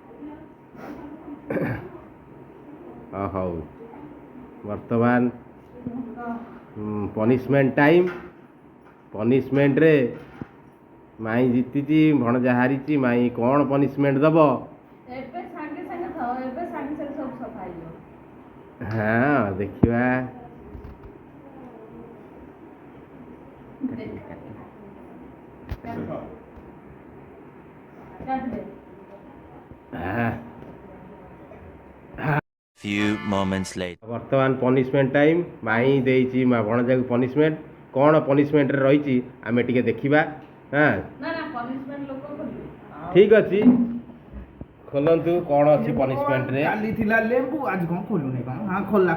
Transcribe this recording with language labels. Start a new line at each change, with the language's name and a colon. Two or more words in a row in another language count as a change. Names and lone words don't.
Odia: ହଉ ବର୍ତ୍ତମାନ
English: punishment time.
Odia: ପନିସମେଣ୍ଟରେ ମାଇଁ ଜିତିଛି ଭଣଜା ହାରିଛି। ମାଇଁ କ'ଣ ପନିସମେଣ୍ଟ ଦେବ? ହଁ ଦେଖିବା।
English: Few moments later.
Odia: ବର୍ତ୍ତମାନ
English: punishment time.
Odia: ମାଇଁ ଦେଇଛି ଭଣଜାକୁ ପନିସମେଣ୍ଟ। କ'ଣ ପନିସମେଣ୍ଟରେ ରହିଛି ଆମେ ଟିକେ ଦେଖିବା। ହଁ ଠିକ୍ ଅଛି ଖୋଲନ୍ତୁ କ'ଣ ଅଛି ପନିସମେଣ୍ଟରେ। କାଲି ଥିଲା ଲେମ୍ବୁ ଆଜି କ'ଣ ଖୋଲୁନି କ'ଣ? ହଁ ଖୋଲା